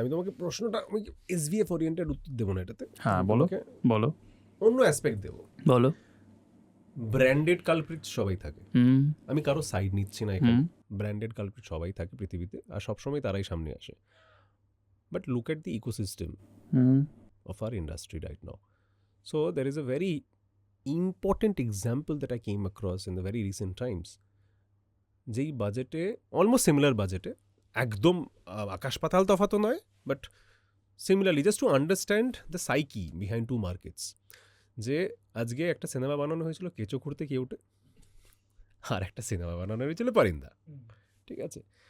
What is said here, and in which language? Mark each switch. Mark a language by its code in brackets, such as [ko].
[bn] আমি তোমাকে প্রশ্নটা এসভিএফ ওরিয়েন্টেড উত্তর দেবো না এটাতে। হ্যাঁ, আমি বলো তোমাকে বলো অন্য অ্যাসপেক্ট দেবো। বলো। ব্র্যান্ডেড কালপ্রিট সবাই থাকে, হুম আমি কারো সাইড নিচ্ছি না এখানে। ব্র্যান্ডেড কালপ্রিট সবাই থাকে পৃথিবীতে, আর সবসময় তারাই সামনে আসে। [en] But look at the ecosystem hmm of our industry right now. So there is a very important example that I came across in the very recent times. [bn] যেই বাজেটে, অলমোস্ট সিমিলার বাজেটে, একদম আকাশ পাতাল তফাতও নয়, but similarly, [en] just to understand the psyche behind two markets, [bn] যে আজকে একটা cinema বানানো হয়েছিল কেঁচো খুঁড়তে কেউটে, আর একটা সিনেমা বানানো হয়েছিল পারিন্দা, ঠিক আছে।